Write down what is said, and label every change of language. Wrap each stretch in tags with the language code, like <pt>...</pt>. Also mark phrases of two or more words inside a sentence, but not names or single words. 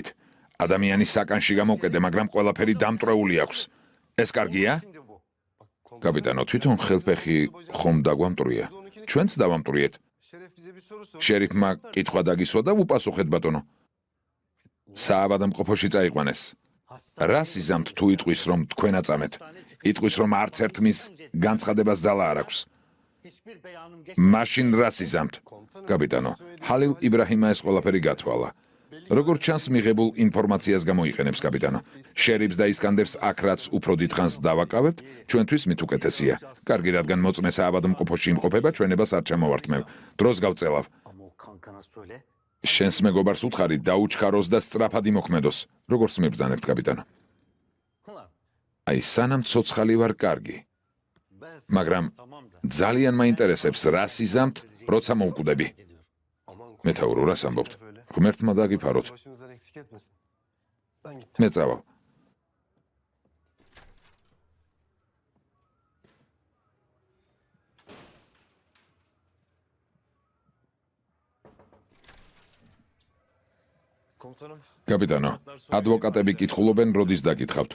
<ka>ადამიანის საკანში გამოვკედე, მაგრამ ყველაფერი დამტრეული აქვს. ეს კარგია?</ka> <tr>Şimdi bu. Bak,</tr> <ka>კაპიტანო, თვითონ ხელფეხი ხომ დაგვამტრია. ჩვენც დავამტრიეთ.</ka> <tr>Şeref bize bir soru sor.</tr> <ka>შერიფმა კითხვა დაგისვა და ვუპასუხეთ ბატონო. საავადმყოფოში წაიყვანეს. რა სიზამთ თუ იტყვის რომ თქვენ აწამეთ? იტყვის რომ არც ერთ მის განცხადებას ძალა არ აქვს. მაშინ რა სიზამთ? კაპიტანო, ჰალილ იბრაჰიმმა ეს ყველაფერი გათვალა. როგორც ჩანს, მიღებულ ინფორმაციას გამოიყენებს კაპიტანო. შერიფს და ისკანდერს აქ რაც უფრო დიდხანს დავაკავებთ, ჩვენთვის მით უკეთესია. კარგი, რადგან მოწმე საავადმყოფოში იმყოფება, ჩვენებას არ ჩამოვართმევ. დროს გავწელავ.</ka> <tr>Ama o kankana söyle.</tr> <ka>შენს მეგობარს უთხარი დაუჩქაროს და სწრაფად იმოქმედოს. როგორც მიბრძანებთ, კაპიტანო?</ka> <tr>Ulan</tr> <ka>აი, სანამ ცოცხალი ვარ კარგი,</ka> <tr>ben</tr> <ka>მაგრამ</ka> <tr>tamam da.</tr> <ka>ძალიან მაინტერესებს რა სიზამთ, როცა მოვკვდები.</ka> <tr>Aman</tr> <ka>მეთაურო, რას ამბობთ? ღმერთმა დაგიფაროთ.</ka> <tr>başımızdan eksik etmesin. Ben gittim.</tr> <ka>მე წავალ.</ka> <tr>Komutanım.</tr> <ka>კაპიტანო, ადვოკატები კითხულობენ, როდის დაკითხავთ.</ka>